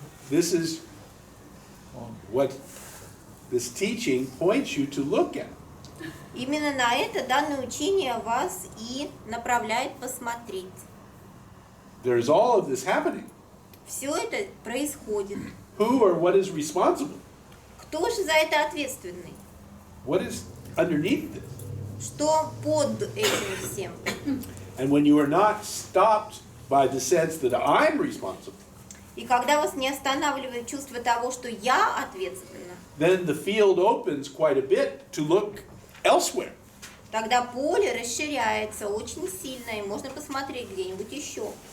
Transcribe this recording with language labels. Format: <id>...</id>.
<en>This is what this teaching points you to look at.</en> <ru>Именно на это данное учение вас и направляет посмотреть.</ru> <en>There is all of this happening.</en> <ru>Все это происходит.</ru> <en>Who or what is responsible?</en> <ru>Кто же за это ответственный?</ru> <en>What is underneath this?</en> <ru>Что под этим всем?</ru> <en>And when you are not stopped by the sense that I'm responsible,</en> <ru>И когда вас не останавливает чувство того, что я ответственна,</ru> <en>then the field opens quite a bit to look elsewhere.</en> <ru>тогда поле расширяется очень сильно, и можно посмотреть где-нибудь еще.</ru>